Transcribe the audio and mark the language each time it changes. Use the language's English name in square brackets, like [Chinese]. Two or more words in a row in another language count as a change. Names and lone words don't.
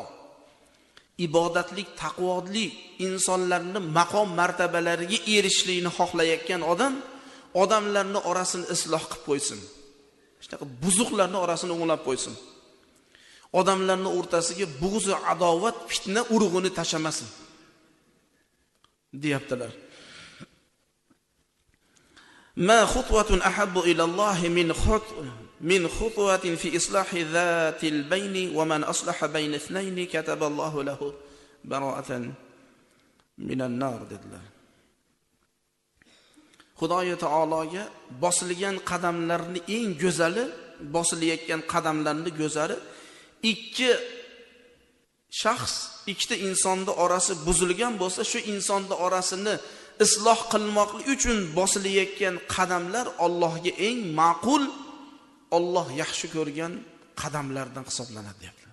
[Uzbek] Ibodatlik, taqvodlik insonlarning maqom martabalariga erishishlikni xohlayotgan odamlarning orasini isloh qilib qo'ysin. Shunaqa buzuqlarning orasini o'nglab qo'ysin. Odamlarning o'rtasiga bug'z va adovat, fitna urug'ini tashamasin. deyaptilar. [Arabic] ما خطوة أحب إلى الله من خطوة في إصلاح ذات البين ومن أصلح بين اثنين كتب الله له براءة من النار dedilar. [Uzbek] Xudoy taologa bosilgan qadamlarni eng go'zali, bosilayotgan qadamlarni go'zali ikki shaxs, ikkita insonning orasi buzilgan bo'lsa, shu insonning orasini isloh qilmoqlik uchun bosilayotgan qadamlar Allohga eng ma'qul, Alloh yaxshi ko'rgan qadamlardan hisoblanadi deyaptilar.